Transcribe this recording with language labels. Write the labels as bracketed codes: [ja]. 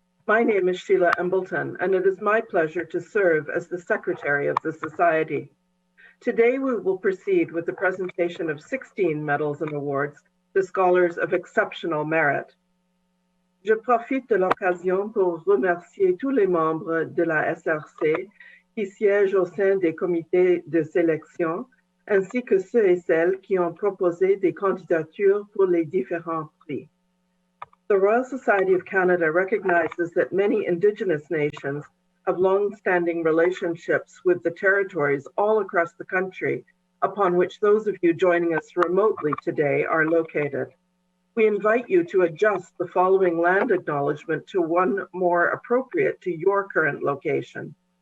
[en] My name is Sheila Embleton, and it is my pleasure to serve as the Secretary of the Society. Today we will proceed with the presentation of 16 medals and awards to scholars of exceptional merit. [fr] Je profite de l'occasion pour remercier tous les membres de la SRC qui siègent au sein des comités de sélection, ainsi que ceux et celles qui ont proposé des candidatures pour les différents prix. [en] The Royal Society of Canada recognizes that many Indigenous nations have long-standing relationships with the territories all across the country upon which those of you joining us remotely today are located. We invite you to adjust the following land acknowledgement to one more appropriate to your current location.